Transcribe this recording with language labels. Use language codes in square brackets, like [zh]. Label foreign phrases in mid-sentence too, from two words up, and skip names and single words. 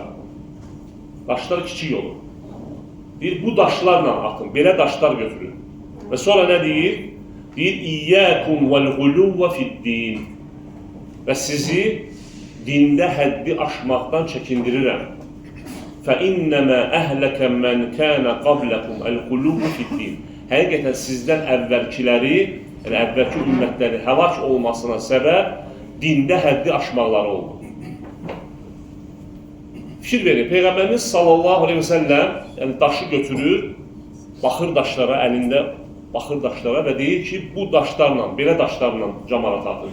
[az] Daşlar kiçik olur. Deyir, bu daşlarla atın, belə daşlar götürün. Və sonra nə deyir? Deyir, [ar] إياكم والغلو في الدين. [az] Və sizi dində həddi aşmaqdan çəkindirirəm. [ar] فَاِنَّمَا أَهْلَكَ مَنْ كَانَ قَبْلَكُمْ الْقُلُوبُ فِي الدِّينِ [az] Həqiqətən sizdən əvvəlkiləri, yəni əvvəlki ümmətləri həlak olmasına səbəb dində həddi aşmaqları oldu. Fikir verin, Peyğəmbərimiz [ar] صلى الله عليه وسلم [az] yəni daşı götürür, baxır daşlara, əlində baxır daşlara və deyir ki, bu daşlarla, belə daşlarla cəmarat atır.